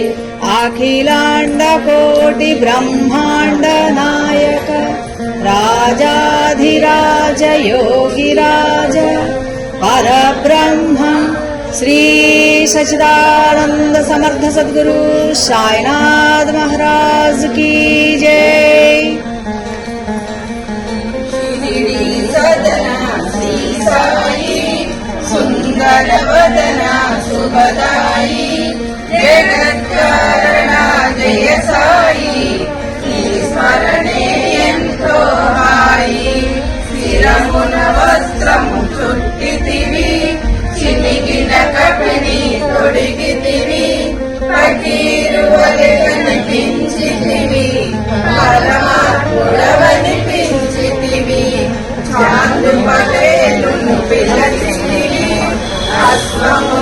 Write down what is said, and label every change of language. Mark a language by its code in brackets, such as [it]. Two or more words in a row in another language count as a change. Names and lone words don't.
[hi] अखिलांड कोटि ब्रह्मांड नायक राजाधिराज योगिराज परब्रह्म श्री सच्चिदानंद समर्थ सद्गुरु साईनाथ महाराज की जय। [te] సదనా శ్రీ సాయి సుందర వదనా శుభదాయి జగత్కారణా జయ సాయి స్మరణే ఎంతో హాయి శిరమున వస్త్రము చుట్టితివి చినిగిన కపిని తొడిగితివి ఫకీరు వలె కనిపించితివి పరమాత్ముడవనిపించితివి చాందు పదేలును పిలచితివి అశ్వము